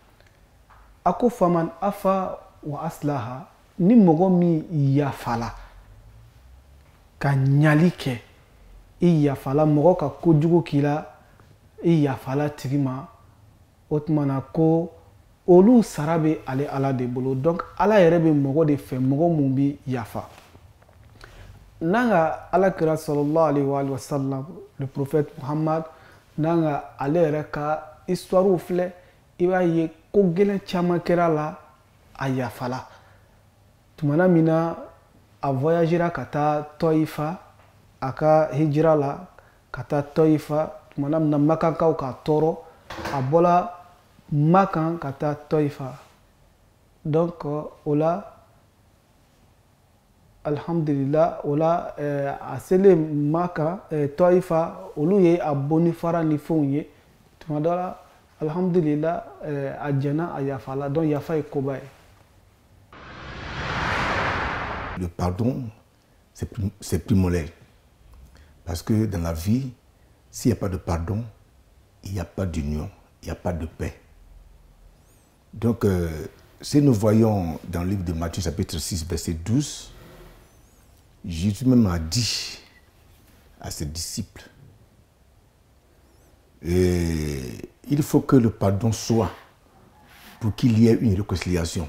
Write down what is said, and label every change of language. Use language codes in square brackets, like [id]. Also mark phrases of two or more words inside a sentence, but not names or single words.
[bm] a ko [ar] فمن عفا وأصلح [bm] ni mɔgɔ min yafala ka ɲali kɛ i yafala mɔgɔ ka kojugu k'i la i yafala tigi ma o tuma na ko olu sara bɛ ale ala de bolo donc ala yɛrɛ bɛ mɔgɔ de fɛ mɔgɔ mun bi yafa n'an ka alakira [ar] صلى الله عليه وسلم [fr] le prophète Muhammad [bm] n'an ka ale yɛrɛ ka histoire filɛ i b'a ye ko gɛlɛn caman kɛra la a yafala tumana min na a voyagera ka taa Tɔyifa a ka hijira la ka taa Tɔyifa tumana min na Makakaw ka tɔɔrɔ a bɔla Makan ka taa Tɔyifa donc o la alhamdulillah o la a selen Makan Tɔyifa olu ye a bonni fara ni fɛnw ye tuma dɔ la alhamdulillah a jɛna a yafala donc yafa ye koba ye. [fr] Le pardon, c'est primordial. Parce que dans la vie, s'il n'y a pas de pardon, il n'y a pas d'union, il n'y a pas de paix. Donc, si nous voyons dans le livre de Matthieu, chapitre 6, verset 12, Jésus même a dit à ses disciples, il faut que le pardon soit pour qu'il y ait une réconciliation.